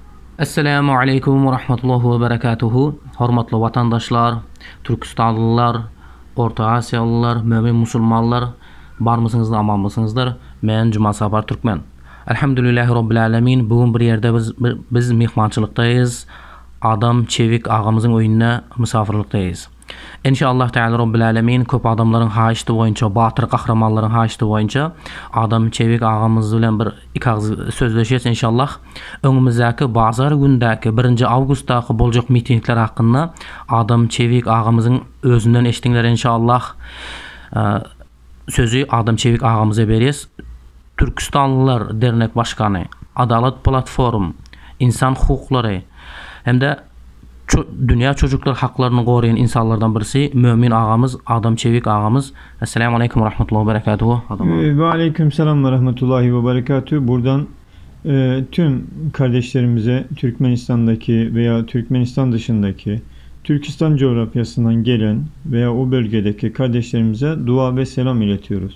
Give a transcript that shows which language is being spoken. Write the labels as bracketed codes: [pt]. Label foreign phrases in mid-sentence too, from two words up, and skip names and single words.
[ar] السلام عليكم ورحمة الله وبركاته. [tk] Hormatly vatandaşlar, Türkistanlılar, Orta Asiyalılar, mömin musulmanlar, barmısınızlar, amanmısınızlar? Men Cuma Sapar Türkmen. [ar] الحمد لله رب العالمين. [tk] Bugün bir yerde biz mehmançılıktayız. Adam Çevik ağamızın oyununa misafirliktayız. [ar] إن شاء الله تعالى رب العالمين [tk] köp adamların haýyşdy boýunça, batır kahramanların haýyşdy boýunça Adam Çevik ağamız bilen bir iki ağız sözleşýäs inşallah. Öňümüzdäki bazar gündäki 1 awgustdaky boljak mitingler hakynda Adam Çevik ağamızın özünden eşdiňler inşallah. Sözü Adam Çevik ağamıza berýäs. Türkistanlılar dernek başkanı, Adalet Platform, İnsan Hukuklary hem de Dünya Çocuklar Haklarını Goruyan insanlardan birisi Mömin ağamız, Adam Çevik ağamız. [ar] السلام عليكم ورحمة الله وبركاته. وعليكم السلام ورحمة الله وبركاته. [tr] Buradan tüm kardeşlerimize Türkmenistan'daki veya Türkmenistan dışındaki Türkistan coğrafyasından gelen veya o bölgedeki kardeşlerimize dua ve selam iletiyoruz.